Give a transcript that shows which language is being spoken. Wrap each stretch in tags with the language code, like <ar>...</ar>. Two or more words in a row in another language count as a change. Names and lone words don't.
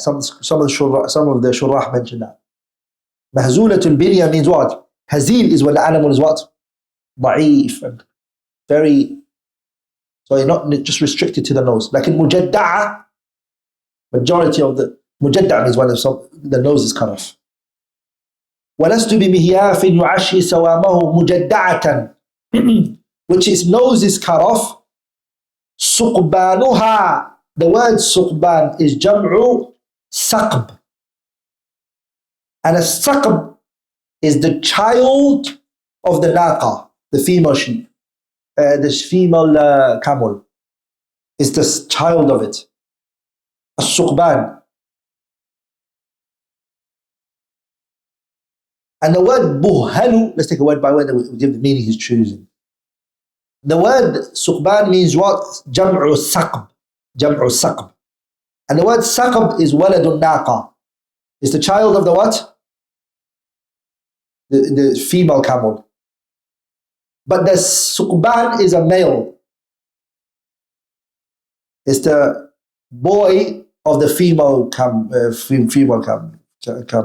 <en>Some of the shurrah mention that.</en> <ar>مهزولة البنية</ar> <en>means what? Hazil is when the animal is what? Da'if and very. So it's not just restricted to the nose. Like in mujadda'a, majority of the mujadda'a is when the nose is cut off.</en> <ar>وَلَسْتُ بِمِهْيَافٍ يُعَشِّي سَوَامَهُ مُجَدَّعَةً,</ar> <en>which its nose is cut off.</en> <ar>سُقْبَانُهَا.</ar> <en>The word suqban is</en> <ar>جمع سقب.</ar> <en>And a saqb is the child of the naqa, the female sheep. The female camel is the child of it. As-suqban. And the word buhalu, let's take a word by word and we'll give the meaning he's choosing. The word suqban means what?</en> <ar>جمع سقب. جمع سقب.</ar> <en>And the word saqb is</en> <ar>ولد ناقة.</ar> <en>It's the child of the what? The female camel. But the suqban is a male. It's the boy of the female camel.</en>